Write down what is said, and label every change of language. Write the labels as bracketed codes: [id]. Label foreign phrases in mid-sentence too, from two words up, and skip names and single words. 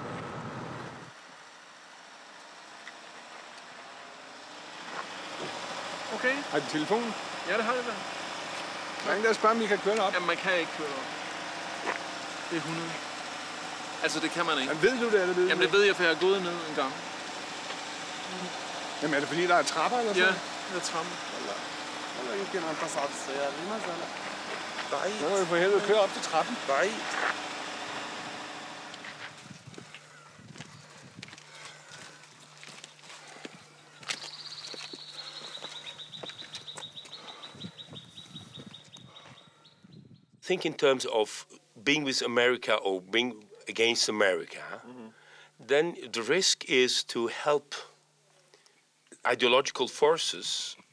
[en] Okay. [da] Har du telefon? Ja, det har jeg da. Ring der spørger, om vi kan køre op. Jamen, man kan ikke køre op. Det er 100. Altså, det kan man ikke. Men ved du det, eller ved du? Jamen, det ved jeg, for jeg har gået ned en gang. Jamen, er det fordi, der er trapper eller sådan? Ja, der er trapper. [ar] والله يمكن أن تصعد السيارة لماذا لا؟ بعيد. [da] Så må vi for helvede køre op til trappen. [ar] بعيد. [en] Think in terms of being with America or being against America, then the risk is to help ideological forces